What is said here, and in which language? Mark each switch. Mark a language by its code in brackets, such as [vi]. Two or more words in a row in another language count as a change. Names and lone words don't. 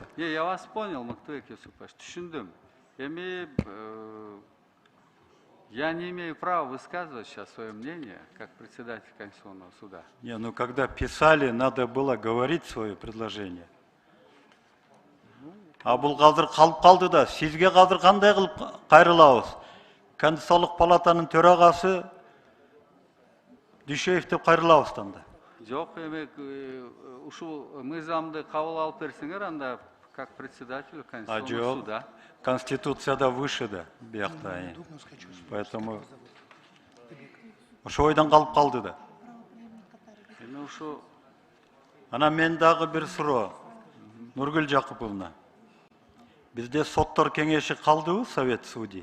[ru] Я вас понял, [ky] Мыктыбек Юсупович, түшүндүм. [ru] Эми я не имею права высказывать сейчас свое мнение, как председатель Конституционного суда. Ну когда писали, надо было говорить свое предложение. [ky] А бул казыр калып калды да, сизге казыр кандай кылып кайрылабыз? Конституциялык палатанын төрагасы Дүйшеев деп кайрылабыз да. Жок, эми ушул мыйзамды кабыл алып берсеңер, анда [ru] как председатель Конституционного суда. [ky] Конституцияда выше да, биякта. Поэтому ошо ойдан калып калды да. Эми ушу Ана мен дагы бир суроо. Нургүл Жакыповна. Бизде соттор кеңеши калдыбы, [ru] Совет судей?